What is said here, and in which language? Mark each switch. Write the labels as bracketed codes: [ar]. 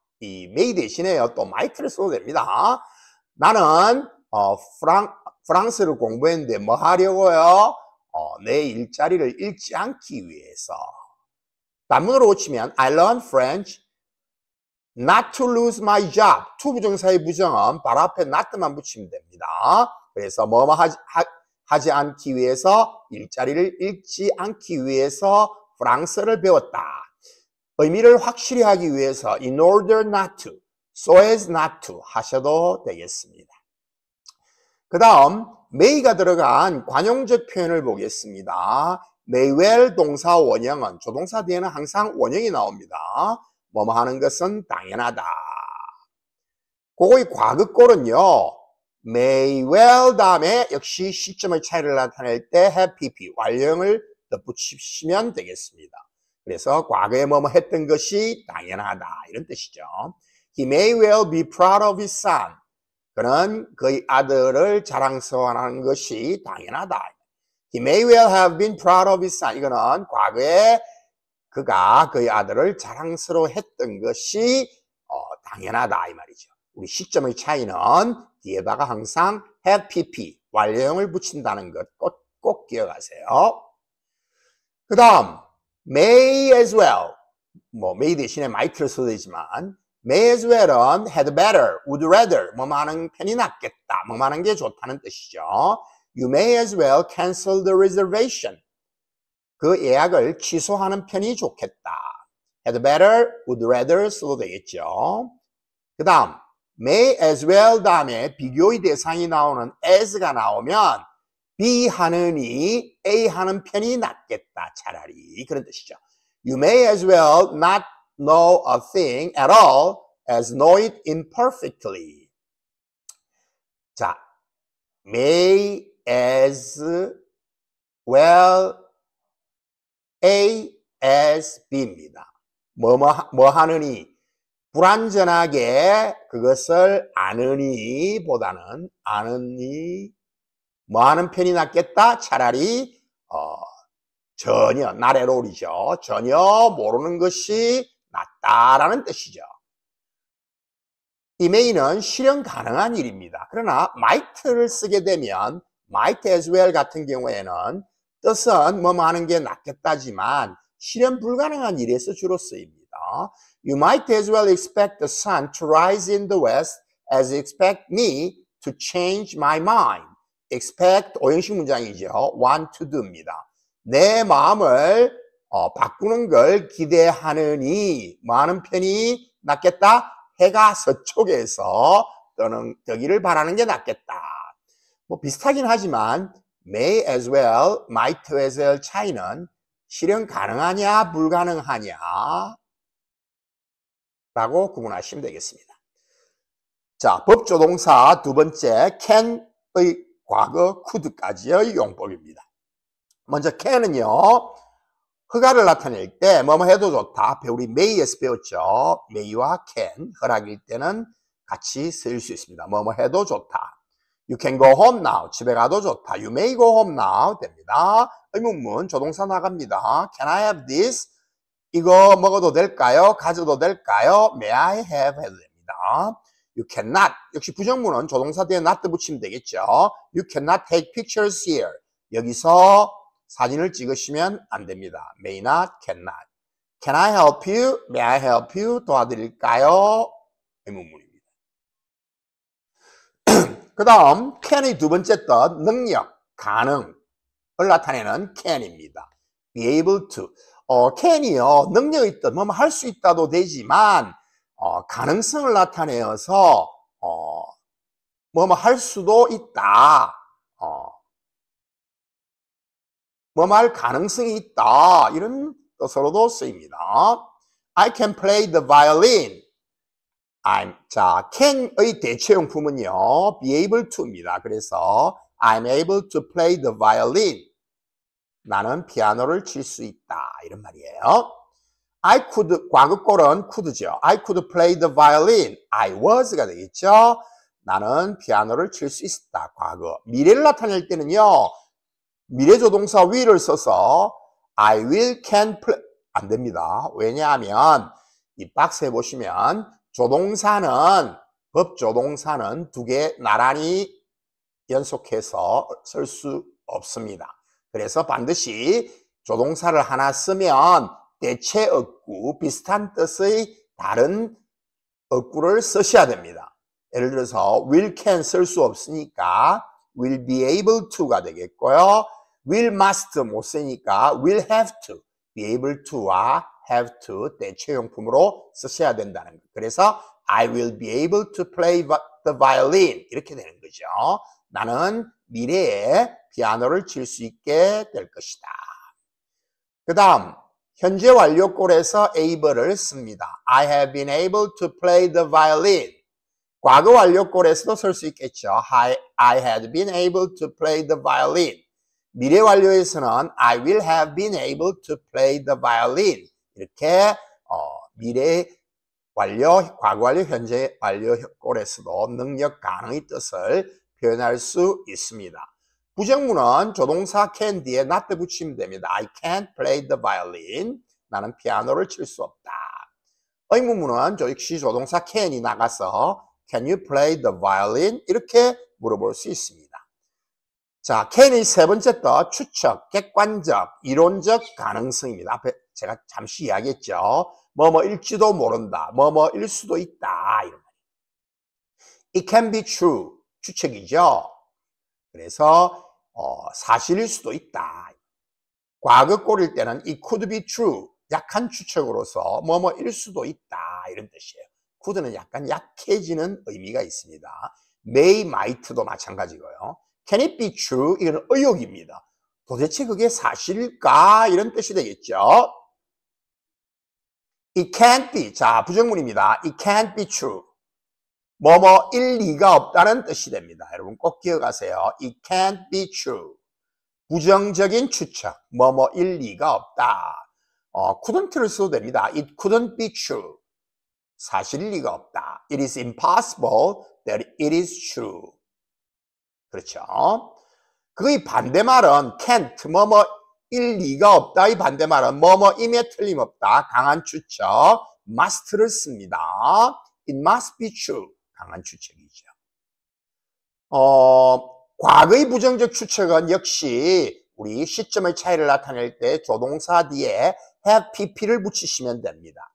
[ko] 이 may 대신에요. 또 might를 써도 됩니다. 나는 프랑스를 공부했는데 뭐 하려고요? 내 일자리를 잃지 않기 위해서. 단문으로 고치면 [en] I learned French not to lose my job. [ko] to 부정사의 부정은 바로 앞에 not만 붙이면 됩니다. 그래서 뭐뭐 하지 않기 위해서, 일자리를 잃지 않기 위해서 프랑스어를 배웠다. 의미를 확실히 하기 위해서 in order not to, so as not to 하셔도 되겠습니다. 그 다음 may가 들어간 관용적 표현을 보겠습니다. may well 동사 원형은 조동사 뒤에는 항상 원형이 나옵니다. 뭐뭐 하는 것은 당연하다. 그거의 과거꼴은요. may well 다음에 역시 시점의 차이를 나타낼 때 have pp 완령을 덧붙이시면 되겠습니다. 그래서 과거에 뭐뭐 했던 것이 당연하다 이런 뜻이죠. [en] He may well be proud of his son. [ko] 그는 그의 아들을 자랑스러워하는 것이 당연하다. [en] He may well have been proud of his son. [ko] 이거는 과거에 그가 그의 아들을 자랑스러워했던 것이 당연하다 이 말이죠. 우리 시점의 차이는 뒤에다가 항상 have pp 완료형을 붙인다는 것 꼭 기억하세요. 그 다음 may as well 뭐 may 대신에 might를 써도 되지만 may as well은 had better, would rather 뭐뭐 하는 편이 낫겠다 뭐뭐 하는 게 좋다는 뜻이죠. [en] You may as well cancel the reservation. [ko] 그 예약을 취소하는 편이 좋겠다. had better, would rather 써도 되겠죠. 그 다음 may as well 다음에 비교의 대상이 나오는 as가 나오면 B 하느니 A 하는 편이 낫겠다 차라리 그런 뜻이죠. [en] You may as well not know a thing at all as know it imperfectly. [ko] 자, may as well A as B입니다. 뭐 하느니 불완전하게 그것을 아느니 보다는 아느니 뭐 하는 편이 낫겠다? 차라리 전혀 not at all이죠. 전혀 모르는 것이 낫다라는 뜻이죠. 이 may는 실현 가능한 일입니다. 그러나 might를 쓰게 되면 might as well 같은 경우에는 뜻은 뭐뭐 하는 게 낫겠다지만 실현 불가능한 일에서 주로 쓰입니다. [en] You might as well expect the sun to rise in the west as expect me to change my mind. [ko] expect 오형식 문장이죠. want to do입니다. 내 마음을 바꾸는 걸 기대하느니 뭐 하는 편이 낫겠다? 해가 서쪽에서 뜨기를 바라는 게 낫겠다. 뭐 비슷하긴 하지만 may as well, might as well 차이는 실현 가능하냐 불가능하냐 라고 구분하시면 되겠습니다. 자, 법조동사 두 번째 can의 과거 could까지의 용법입니다. 먼저 can은요, 허가를 나타낼 때 뭐뭐 해도 좋다. 앞에 우리 may에서 배웠죠. may와 can, 허락일 때는 같이 쓰일 수 있습니다. 뭐뭐 해도 좋다. [en] You can go home now. [ko] 집에 가도 좋다. [en] You may go home now. 됩니다. [ko] 의문문, 조동사 나갑니다. [en] Can I have this? [ko] 이거 먹어도 될까요? 가져도 될까요? [en] May I have [ko] 해도 됩니다. [en] You cannot. [ko] 역시 부정문은 조동사 뒤에 not 붙이면 되겠죠. [en] You cannot take pictures here. [ko] 여기서 사진을 찍으시면 안 됩니다. [en] May not, cannot. Can I help you? May I help you? [ko] 도와드릴까요? 의문문입니다. 그 다음 can의 두 번째 뜻, 능력, 가능을 나타내는 can입니다. [en] be able to. [ko] can이요, 능력의 뜻, 뭐뭐 할 수 있다도 되지만 가능성을 나타내어서 뭐뭐 할 수도 있다. 뭐뭐 할 가능성이 있다. 이런 뜻으로도 쓰입니다. [en] I can play the violin. [ko] 자, can의 대체용품은요, [en] be able to입니다. 그래서 I'm able to play the violin. [ko] 나는 피아노를 칠 수 있다. 이런 말이에요. I could, 과거꼴은 could죠. [en] I could play the violin. I was가 되겠죠. [ko] 나는 피아노를 칠 수 있다. 과거. 미래를 나타낼 때는요, 미래조동사 will을 써서 I will, can, play. 안 됩니다. 왜냐하면 이 박스에 보시면 조동사는, 법조동사는 두 개 나란히 연속해서 쓸 수 없습니다. 그래서 반드시 조동사를 하나 쓰면 대체 어구, 비슷한 뜻의 다른 어구를 쓰셔야 됩니다. 예를 들어서 will, can 쓸 수 없으니까 will be able to가 되겠고요. will, must 못 쓰니까 will have to, be able to와 have to 대체용품으로 쓰셔야 된다는 거예요. [en] 그래서 I will be able to play the violin 이렇게 되는 거죠. [ko] 나는 미래에 피아노를 칠 수 있게 될 것이다. 그 다음 현재 완료꼴에서 able을 씁니다. [en] I have been able to play the violin. [ko] 과거 완료꼴에서도 쓸 수 있겠죠. [en] I had been able to play the violin. 미래 완료에서는 I will have been able to play the violin. [ko] 이렇게 미래 완료, 과거 완료, 현재 완료 꼴에서도 능력 가능의 뜻을 표현할 수 있습니다. 부정문은 조동사 can 뒤에 not 붙이면 됩니다. [en] I can't play the violin. [ko] 나는 피아노를 칠 수 없다. 의문문은 역시 조동사 can이 나가서 [en] Can you play the violin? [ko] 이렇게 물어볼 수 있습니다. 자, can의 세 번째 뜻, 추측, 객관적, 이론적 가능성입니다. 앞에 제가 잠시 이야기했죠. 뭐뭐일지도 모른다, 뭐뭐일 수도 있다. 이런 말이에요. [en] It can be true, 추측이죠. [ko] 그래서 사실일 수도 있다. 과거 꼴일 때는 [en] it could be true, [ko] 약한 추측으로서 뭐뭐일 수도 있다. 이런 뜻이에요. could는 약간 약해지는 의미가 있습니다. may, might도 마찬가지고요. [en] Can it be true? [ko] 이건 의혹입니다. 도대체 그게 사실일까? 이런 뜻이 되겠죠. [en] It can't be. [ko] 자, 부정문입니다. [en] It can't be true. [ko] 뭐뭐일 리가 없다는 뜻이 됩니다. 여러분 꼭 기억하세요. [en] It can't be true. [ko] 부정적인 추측. 뭐뭐일 리가 없다. couldn't를 써도 됩니다. [en] It couldn't be true. 사실일 리가 없다. It is impossible that it is true. [ko] 그렇죠. 그의 반대말은 can't, 뭐뭐일 리가 없다의 반대말은 뭐뭐임에 틀림없다. 강한 추측, must를 씁니다. [en] It must be true. [ko] 강한 추측이죠. 과거의 부정적 추측은 역시 우리 시점의 차이를 나타낼 때 조동사 뒤에 have pp를 붙이시면 됩니다.